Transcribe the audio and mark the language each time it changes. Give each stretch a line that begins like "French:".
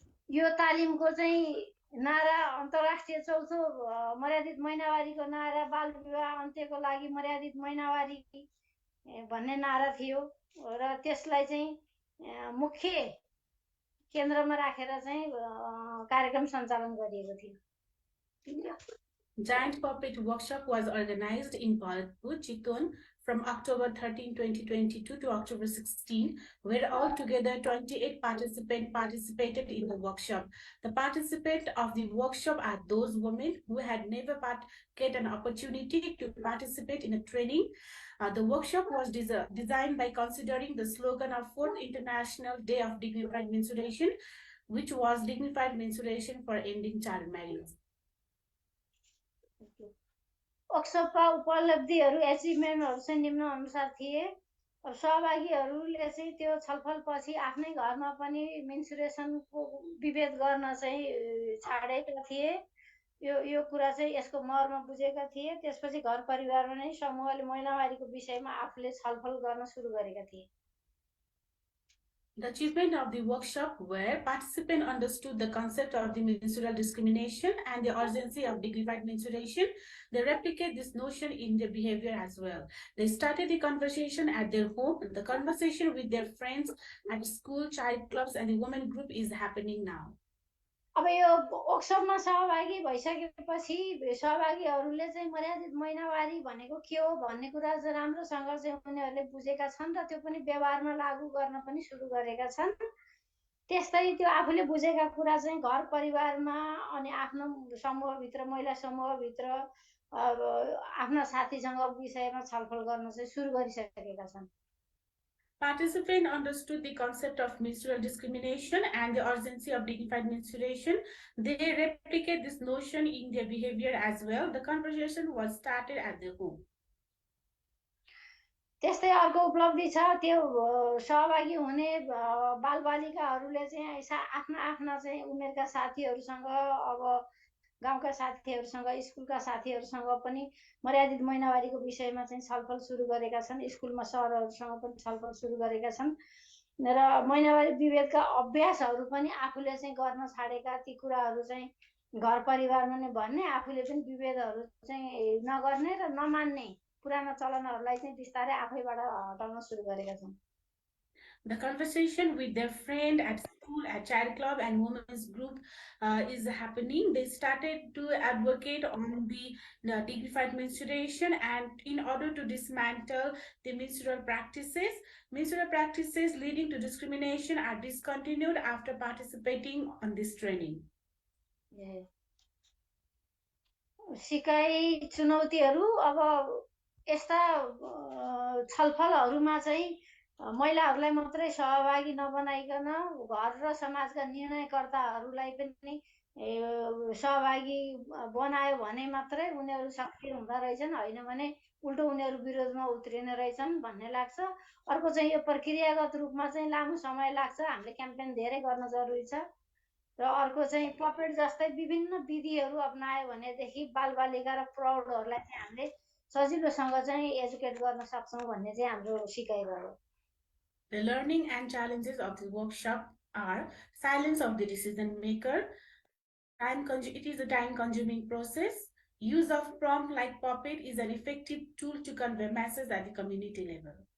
Nepali: यो तालिमको चाहिँ नारा अन्तर्राष्ट्रिय चौथो मर्यादित महिनावारीको नारा बाल विवाह अन्त्यको लागि मर्यादित महिनावारी भन्ने नारा थियो र त्यसलाई चाहिँ मुख्य केन्द्रमा राखेर चाहिँ कार्यक्रम सञ्चालन गरिएको थियो।
English: Giant Puppet Workshop was organized in Bharatpur, Chitwan from October 13, 2022 to October 16, where altogether 28 participants participated in the workshop. The participants of the workshop are those women who had never get an opportunity to participate in a training. The workshop was designed by considering the slogan of 4th International Day of Dignified Menstruation, which was Dignified Menstruation for Ending Child Marriage.
Nepali: वर्कसपका उपलब्धिहरू एचिभमेन्टहरू चाहिँ निम्न अनुसार थिए। अब सहभागीहरूले चाहिँ त्यो छलफलपछि आफ्नै घरमा पनि मेन्सुरेसनको विभेद गर्न चाहिँ छाडेका थिए यो कुरा चाहिँ यसको मर्म बुझेका थिए। त्यसपछि घर परिवारमा नै समूहले महिनावारीको विषयमा आफूले छलफल गर्न सुरु गरेका थिए।
English: The achievement of the workshop where participants understood the concept of the menstrual discrimination and the urgency of dignified menstruation. They replicate this notion in their behavior as well. They started the conversation at their home. The conversation with their friends at school, child clubs, and the women group is happening now.
Nepali: अब यो वर्कसपमा सहभागी भइसकेपछि सहभागीहरूले चाहिँ मर्यादित महिनावारी भनेको के हो भन्ने कुरा चाहिँ राम्रोसँग चाहिँ उनीहरूले बुझेका छन् र त्यो पनि व्यवहारमा लागू गर्न पनि सुरु गरेका छन्। त्यस्तै त्यो आफूले बुझेका कुरा चाहिँ घर परिवारमा अनि आफ्नो समूहभित्र महिला समूहभित्र आफ्ना साथीसँग विषयमा छलफल गर्न चाहिँ सुरु गरिसकेका छन्।
English: Participants understood the concept of menstrual discrimination and the urgency of dignified menstruation. They replicate this notion in their behavior as well. The conversation was started at their home.
Nepali: त्यस्तै अर्को उपलब्धि छ त्यो सहभागी हुने बालबालिकाहरूले चाहिँ आफ्ना चाहिँ उमेरका साथीहरूसँग अब गाउँका साथीहरूसँग स्कुलका साथीहरूसँग पनि मर्यादित महिनावारीको विषयमा चाहिँ छलफल सुरु गरेका छन्। स्कुलमा सरहरूसँग पनि छलफल सुरु गरेका छन् र महिनावारी विभेदका अभ्यासहरू पनि आफूले चाहिँ गर्न छाडेका ती कुराहरू चाहिँ घर परिवारमा नै भन्ने, आफूले पनि विभेदहरू चाहिँ नगर्ने र नमान्ने पुराना चलनहरूलाई चाहिँ बिस्तारै आफैबाट हटाउन सुरु गरेका छन्।
English: The conversation with their friend at school, at child club, and women's group is happening. They started to advocate on the dignified menstruation, and in order to dismantle the menstrual practices leading to discrimination are discontinued after participating on this training.
Nepali: सिकाइ चुनौतीहरू अब यस्ता छलफलहरूमा चाहिँ महिलाहरूलाई मात्रै सहभागी नबनाइकन घर र समाजका निर्णयकर्ताहरूलाई पनि सहभागी बनायो भने मात्रै उनीहरू सक्रिय हुँदा रहेछन्, होइन भने उल्टो उनीहरू विरोधमा उत्रिने रहेछन् भन्ने लाग्छ। अर्को चाहिँ यो प्रक्रियागत रूपमा चाहिँ लामो समय लाग्छ, हामीले क्याम्पेन धेरै गर्न जरुरी छ। र अर्को चाहिँ पपेट जस्तै विभिन्न विधिहरू अपनायो भनेदेखि बालबालिका र प्रौढहरूलाई चाहिँ हामीले सजिलोसँग चाहिँ एजुकेट गर्न सक्छौँ भन्ने चाहिँ हाम्रो सिकाइ रह्यो।
English: The learning and challenges of the workshop are silence of the decision maker. It is a time-consuming process. Use of prompt like puppet is an effective tool to convey messages at the community level.